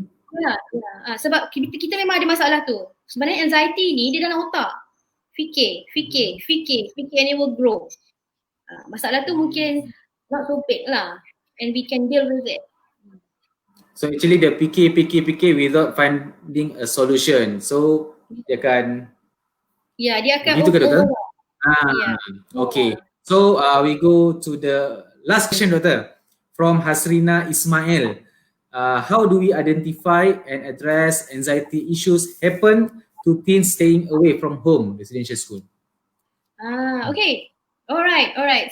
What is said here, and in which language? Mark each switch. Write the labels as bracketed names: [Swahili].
[Malay] Ya. Sebab kita memang ada masalah tu. Sebenarnya anxiety ni dia dalam otak. [English] Fikir and it will grow. Masalah tu mungkin not so big lah and we can deal with it. So actually dia fikir without finding a solution. [Malay] So dia akan gitu ke doktor? [English] Okay. So we go to the last question, doctor, from Hasrina Ismail. How do we identify and address anxiety issues happen to teens staying away from home residential school? Okay. All right.